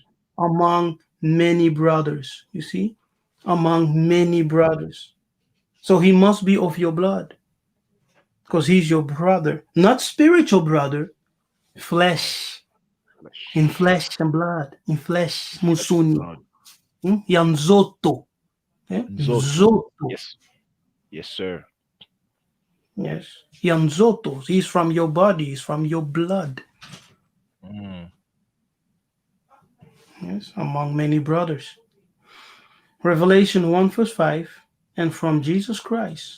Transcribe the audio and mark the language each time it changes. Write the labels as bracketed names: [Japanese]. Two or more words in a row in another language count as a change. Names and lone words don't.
[English] among many brothers. You see, among many brothers. So he must be of your blood because he's your brother, not spiritual brother, flesh, in Flesh. flesh and blood, in flesh, Flesh and musuni, blood. yanzoto, Nzoto. zoto, Yes. Yes, sir. yes, yanzoto. He's from your body, he's from your blood, Mm. yes, among many brothers. Revelation 1 verse 5, and from Jesus Christ,